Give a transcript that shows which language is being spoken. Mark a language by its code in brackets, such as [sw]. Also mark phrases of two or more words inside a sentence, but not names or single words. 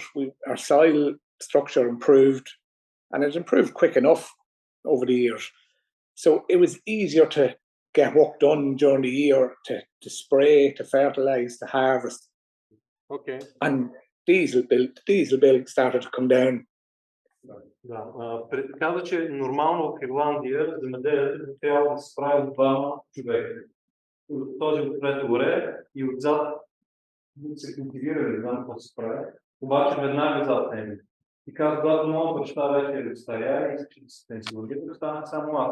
[en] Our soil structure improved, and it improved quick enough over the years. So it was easier to get work done during the year, to spray, to fertilize, to harvest. Okay. And diesel bill started to come down. [bg] Да, каза, че нормално в Ирландия земеделието трябва да се справи от двама човека. Този отпред горе и отзад се култивира, не знам какво се прави, обаче веднага зад него. И каза, когато моят баща вече е старя и иска да се пенсионира, да стана само аз.